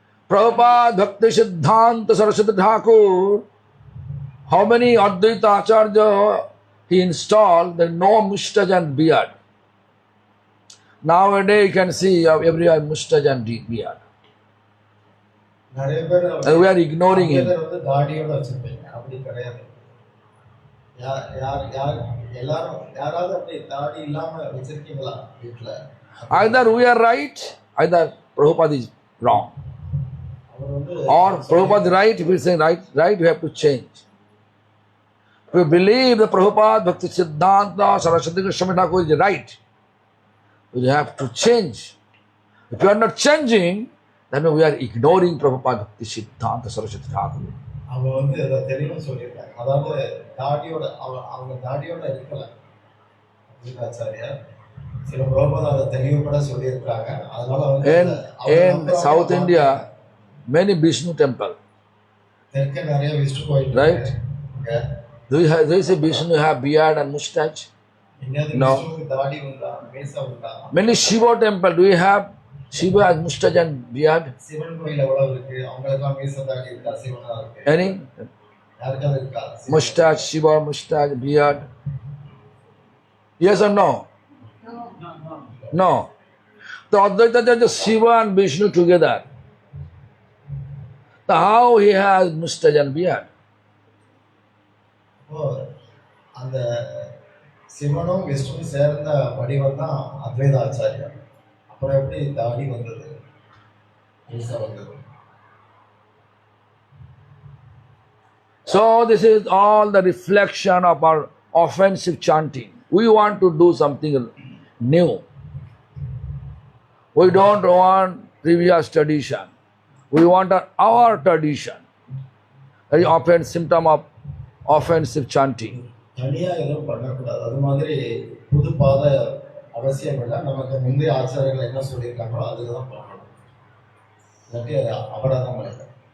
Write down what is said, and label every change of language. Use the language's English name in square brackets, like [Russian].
[English] Prabhupada Bhakti Siddhanta Saraswati Thakur, how many Advaita Acharya he installed, there is no mustache and beard. Nowadays you can see everywhere mustache and beard. [Tamil] நிறைய பேர் [English] And we are ignoring him. [Tamil] வந்து தாடியோட வச்சிருப்பீங்க அப்படி கிடையாது. யார் யார் யார் எல்லாரும் யாராவது அப்படி தாடி இல்லாம வச்சிருக்கீங்களா வீட்டுல? [English] Either we are right, either Prabhupada is wrong. [Tamil] அவர் வந்து [English] Or Prabhupada is right, if he is saying right, we have to change. If we believe the Prabhupada Bhakti Siddhanta Saraswati Goswami Thakur is right, we have to change. If you are not changing, then we are ignoring Prabhupada Bhakti Siddhanta Saraswati Thakur. [Tamil] அவங்க வந்து அதை தெளிவா சொல்லியிருக்காங்க. அதாவது தாடியோட அவங்க தாடியோட இருக்கல ஆச்சாரியார் சில பிரபுபாத அதை தெளிவுபட சொல்லியிருக்காங்க. அதனால வந்து [English] In South India, many Vishnu temple. [Tamil] தெற்க நிறைய விஷ்ணு கோயில் [English] Right? [Tamil] இருக்கு. [English] Do you say Vishnu have beard and mustache? [Tamil] எங்கேயாவது [English] No. [Tamil] விஷ்ணுவுக்கு தாடி உண்டா மீசை உண்டா? [English] Many Shiva temple, do you have Shiva has mustache and beard? [Tamil] Sivan கோயில் எவ்வளவு இருக்கு? அவங்களுக்கெல்லாம் மீசை தாடி இருக்கா? சிவனா இருக்கு. [English] Any? [Tamil] யாருக்காவது இருக்கா? [English] Mustache, Shiva, mustache, beard? Yes or no? No. The Advaita is Shiva and Vishnu together. So how he has mustache and beard? [Tamil] அப்போ அந்த சிவனும் விஷ்ணுவும் சேர்ந்த வடிவம் தான் அத்வைத ஆச்சாரியார். அப்புறம் எப்படி தாடி வந்தது மீசை வந்தது? [English] So this is all the reflection of our offensive chanting. We want to do something new. We don't want previous tradition. We want our tradition. Very often symptom of offensive chanting. [Tamil] தனியா எதுவும் பண்ணக்கூடாது. அது மாதிரி புது பாதை அவசியம் இல்லை. நமக்கு முந்தைய ஆச்சாரங்கள் என்ன சொல்லியிருக்காங்களோ அதுக்கு தான் பண்ணணும். இல்லாட்டி அபராதம் இல்லை.